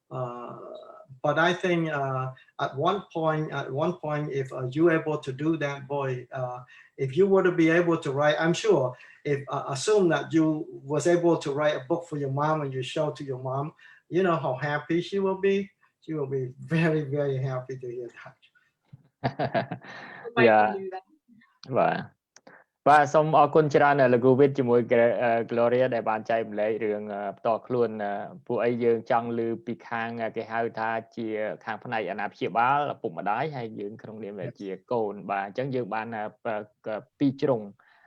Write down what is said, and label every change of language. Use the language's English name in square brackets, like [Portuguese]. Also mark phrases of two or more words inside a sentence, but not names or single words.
[English] But I think at one point, if you're able to do that, boy, if you were to be able to write, I'm sure, if assume that you was able to write a book for your mom and you show to your mom, you know how happy she will be. She will be very, very happy to hear that. Yeah. Right. [Khmer] បាទសូមអរគុណច្រើនលោកគ្រូវិទ្យជាមួយ Gloria ដែលបានចែកម្លែករឿងផ្ទាល់ខ្លួនពួកអីយើងចង់ឮពីខាងគេហៅថាជាខាងផ្នែកអាណាព្យាបាលឪពុកម្ដាយហើយយើងក្នុងនាមជាកូនបាទអញ្ចឹងយើងបានពីជ្រុង